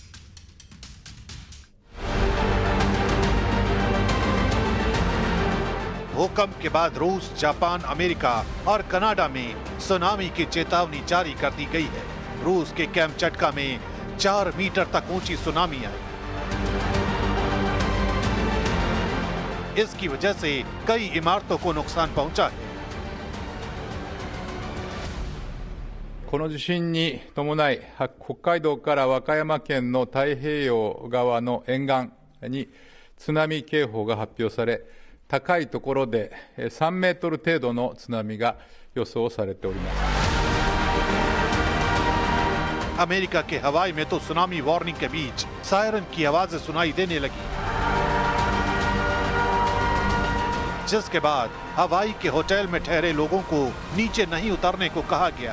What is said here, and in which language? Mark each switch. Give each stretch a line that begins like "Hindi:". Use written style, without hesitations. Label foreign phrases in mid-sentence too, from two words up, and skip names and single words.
Hindi: भूकंप के बाद रूस, जापान, अमेरिका और कनाडा में सुनामी की चेतावनी जारी कर दी गई है। रूस के कामचटका में 4 मीटर तक ऊंची सुनामी आई। इसकी वजह से कई इमारतों को नुकसान पहुंचा है।
Japanese: この地震に伴い、北海道から和歌山県の太平洋側の沿岸に津波警報が発表され、高いところで3メートル程度の津波が予想されております。
Hindi: अमेरिका के हवाई में तो
English: tsunami warning
Hindi: के बीच सायरन की आवाजें सुनाई देने लगी, जिसके बाद हवाई के होटल में ठहरे लोगों को नीचे नहीं उतरने को कहा गया।